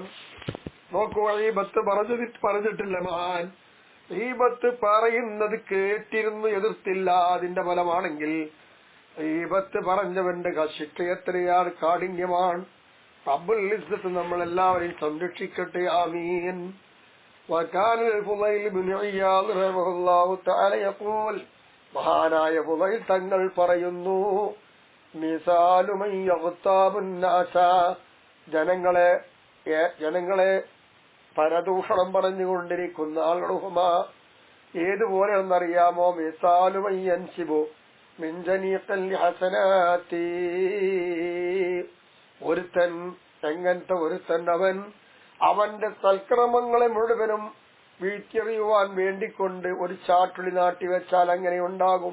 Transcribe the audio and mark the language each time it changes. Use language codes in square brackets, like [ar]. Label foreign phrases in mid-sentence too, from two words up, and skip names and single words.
[ml] നോക്കൂ, ഗീബത്ത് പറഞ്ഞിട്ടില്ല മഹാൻ. ഗീബത്ത് പറയുന്നത് കേട്ടിരുന്നു, എതിർത്തില്ല. അതിന്റെ ഫലമാണെങ്കിൽ ഗീബത്ത് പറഞ്ഞവന്റെ ശിക്ഷ എത്രയാണ്, കാഠിന്യമാണ്. [ar] رب العزة [ml] നമ്മളെല്ലാവരെയും സംരക്ഷിക്കട്ടെ, ആമീൻ. [ar] وكان الفضيل بن عياض رحمه الله تعالى يقول, [ml] മഹാനായ ഫുളൈൽ തങ്ങൾ പറയുന്നു, [ar] مثل من يغتاب الناس, [ml] ജനങ്ങളെ പരദൂഷണം പറഞ്ഞുകൊണ്ടിരിക്കുന്ന ആളുഹുമ ഏതുപോലെയെന്നറിയാമോ? [ar] مثل من ينصب من جنيق الحسنات, [ml] ഒരുത്തൻ, എങ്ങനത്തെ ഒരുത്തൻ, അവന്റെ സൽക്രമങ്ങളെ മുഴുവനും വീഴ്ത്തിയെറിയുവാൻ വേണ്ടിക്കൊണ്ട് ഒരു ചാട്ടുളി നാട്ടിവെച്ചാൽ അങ്ങനെ ഉണ്ടാകും.